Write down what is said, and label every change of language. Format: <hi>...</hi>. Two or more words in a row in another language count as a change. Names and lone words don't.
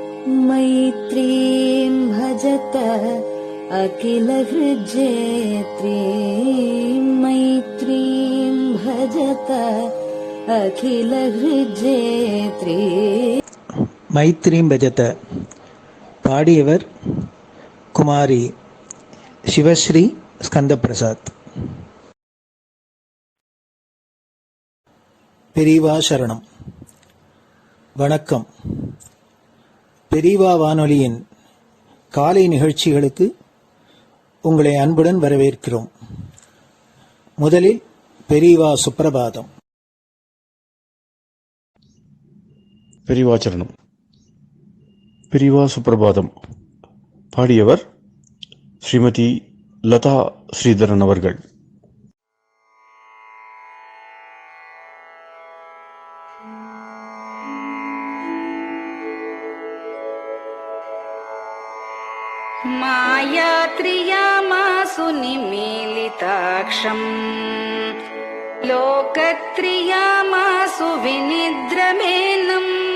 <sa>मैत्रीं भजत अखिलहृज्जेत्रीं मैत्रीं भजत अखिलहृज्जेत्री.</sa> <ta>மைத்ரீம் பஜத பாடியவர் குமாரி சிவஸ்ரீ ஸ்கந்தபிரசாத். பெரியவா சரணம். வணக்கம். பெரியவா வானொலியின் காலை நிகழ்ச்சிகளுக்கு உங்களை அன்புடன் வரவேற்கிறோம். முதலில் பெரியவா சுப்பிரபாதம். பெரியவா சரணம். பெரியவா சுப்பிரபாதம் பாடியவர் ஸ்ரீமதி லதா ஸ்ரீதரன் அவர்கள்.</ta> <sa>मायात्रियामासु निमीलिताक्षम् लोकत्रियामासु विनिद्रमेनम्</sa>